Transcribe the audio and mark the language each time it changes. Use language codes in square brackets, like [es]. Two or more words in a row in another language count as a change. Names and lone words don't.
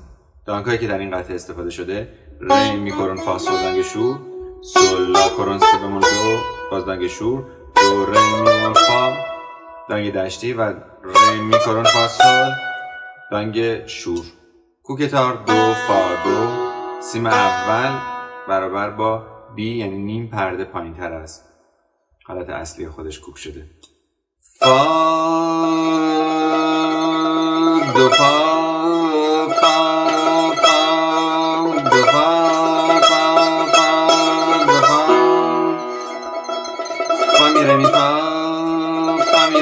[fa] دانگ‌هایی که در این قطعه استفاده شده ر می کرون فا سول دانگ شور، سول لاکرون سی بمول دو باز دانگ شور، دو ر می بمول فا دانگ دشتی و ر می کرون فا سول دانگ شور. کوکتار دو فا دو، سیم اول برابر با بی یعنی نیم پرده پایین تر از حالت اصلی خودش کوک شده. فا دو فا فا فا دو فا فا فا دو فا فا می ره می فا